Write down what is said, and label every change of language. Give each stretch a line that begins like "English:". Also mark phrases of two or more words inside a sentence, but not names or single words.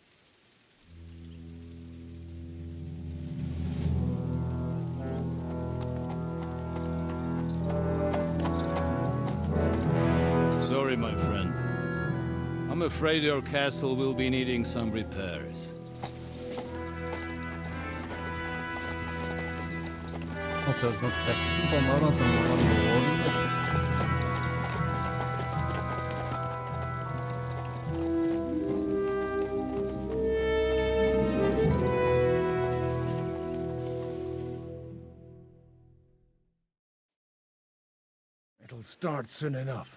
English: Sorry, my friend. I'm afraid your castle will be needing some repairs.
Norwegian: Han ser ut som en pressen på den der, altså. Han har lov.
English: It'll start soon enough.